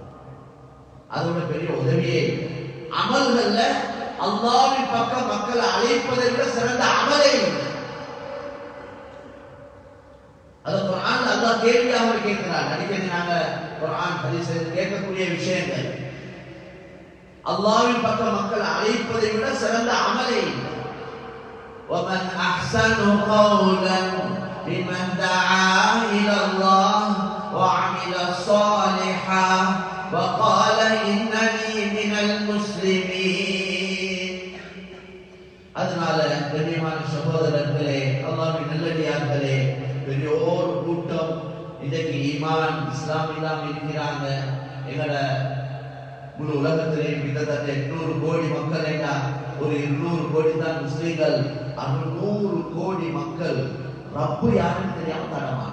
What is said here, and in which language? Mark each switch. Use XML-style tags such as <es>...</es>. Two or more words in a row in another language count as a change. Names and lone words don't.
<ta>அதோட பெரிய உதவியே அமல்கள்ல அல்லாஹ்வின் பக்கம் மக்களை அழைப்பதை விட சிறந்த அமலே இல்லை. அது குர்ஆன்ல அல்லாஹ் கேள்வியாக கேட்கிறார். அடிக்கடி நாங்க குர்ஆன் ஹதீஸ் கேட்கக்கூடிய விஷயங்கள், அல்லாஹ்வின் பக்கம் மக்களை அழைப்பதை விட சிறந்த அமலே இல்லை.</ta> <ar>وَمَنْ أَحْسَنُ قَوْلًا مِمَّنْ دَعَا إِلَى اللَّهِ وَعَمِلَ صَالِحًا وَقَالَ إِنَّنِي مِنَ الْمُسْلِمِينَ.</ar> <ta>அதனால கண்ணியமான சகோதரர்களே, அல்லாஹ்வின் நல்லடியார்களே, பெரியோர் கூட்டம் இன்றைக்கு ஈமான் இஸ்லாம் இல்லாம இருக்கிறாங்க. எங்களோட முழு உலகத்திலே கிட்டத்தட்ட 800 கோடி மக்கள் என்ன ஒரு 200 கோடி தான் முஸ்லிம்கள், 600 கோடி மக்கள் ரப்பு யாருன்னு தெரியாம தடமாட்டாங்க.</ta>